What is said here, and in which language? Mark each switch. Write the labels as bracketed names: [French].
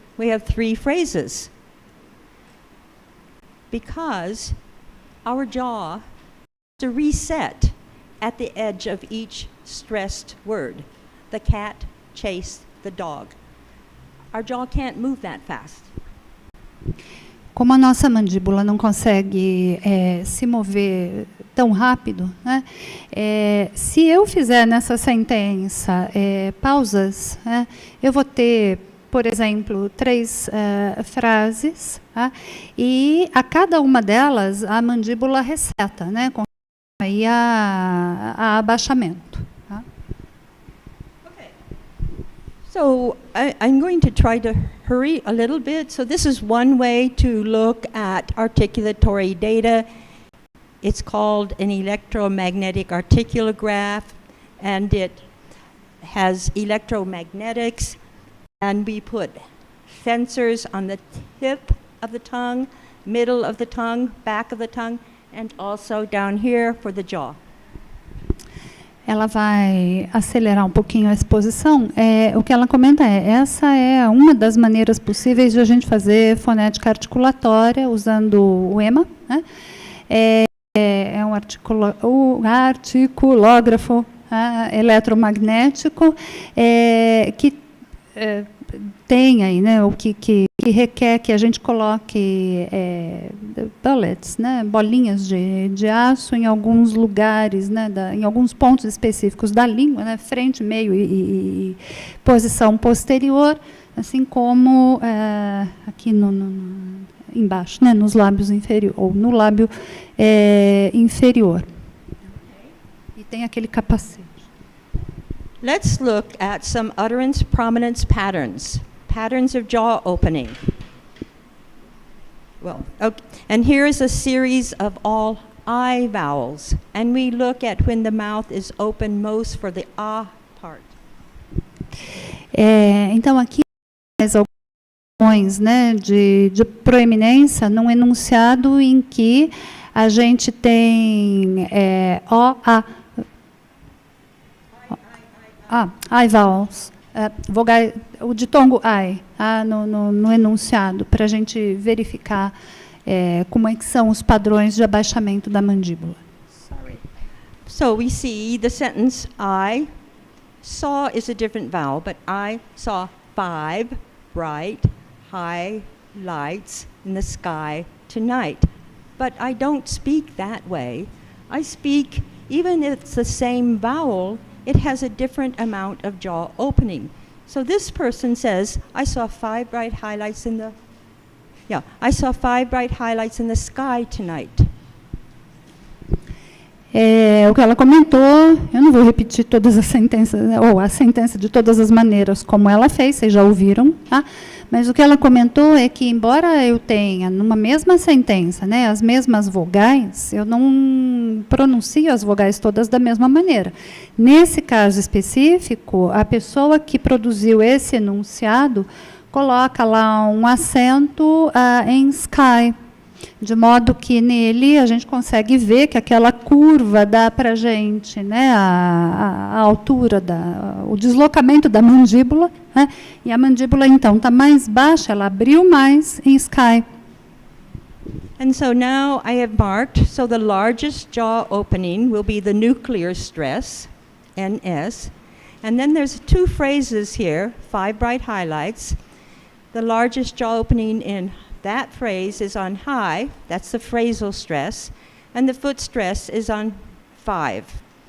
[English] We have 3 phrases. Because our jaw has to reset at the edge of each stressed word. The cat chased the dog. Our jaw can't move that fast. [Portuguese] Como a nossa mandíbula não consegue se mover tão rápido, né? Se eu fizer nessa sentença pausas, eu vou ter, por exemplo, 3 frases, tá? E a cada uma delas a mandíbula reseta, né? Com aí a abaixamento. Tá? [English] Okay. So I'm going to try to hurry a little bit. So this is one way to look at articulatory data. It's called an electromagnetic articulograph, and it has electromagnetics, and we put sensors on the tip of the tongue, middle of the tongue, back of the tongue, and also down here for the jaw. [Portuguese] Ela vai acelerar um pouquinho a exposição. O que ela comenta essa é uma das maneiras possíveis de a gente fazer fonética articulatória usando o EMA, né? É um articulógrafo eletromagnético que tem aí, né, o que requer que a gente coloque bullets, né, bolinhas de aço em alguns lugares, né, em alguns pontos específicos da língua, né, frente, meio e posição posterior, assim como aqui embaixo, né, nos lábios inferior, ou no lábio inferior. E tem aquele capacete. [English] Let's look at some utterance prominence patterns, patterns of jaw opening. Well, okay. And here is a series of all I vowels, and we look at when the mouth is open most for the ah part. [Portuguese] Então aqui mais algumas, né, de proeminência num enunciado em que a gente tem o, a, [English] I vowels, [Portuguese] vogal, o ditongo I, no enunciado, para a gente verificar como é que são os padrões de abaixamento da mandíbula. [English] Sorry. So we see the sentence, I saw is a different vowel, but I saw 5 bright, high lights in the sky tonight. But I don't speak that way. I speak, even if it's the same vowel, it has a different amount of jaw opening. So this person says, I saw 5 bright highlights in the, I saw 5 bright highlights in the sky tonight. [Portuguese] O que ela comentou, eu não vou repetir todas as sentenças, ou a sentença de todas as maneiras como ela fez, vocês já ouviram, tá? Mas o que ela comentou é que, embora eu tenha, numa mesma sentença, né, as mesmas vogais, eu não pronuncio as vogais todas da mesma maneira. Nesse caso específico, a pessoa que produziu esse enunciado coloca lá um acento em sky, de modo que nele a gente consegue ver que aquela curva dá para a gente, né, a altura, o deslocamento da mandíbula, né, e a mandíbula então está mais baixa, ela abriu mais em sky. [English] And so now I have marked, so the largest jaw opening will be the nuclear stress, NS, and then there's 2 phrases here, 5 bright highlights. The largest jaw opening in that phrase is on high, that's the phrasal stress, and the foot stress is on 5.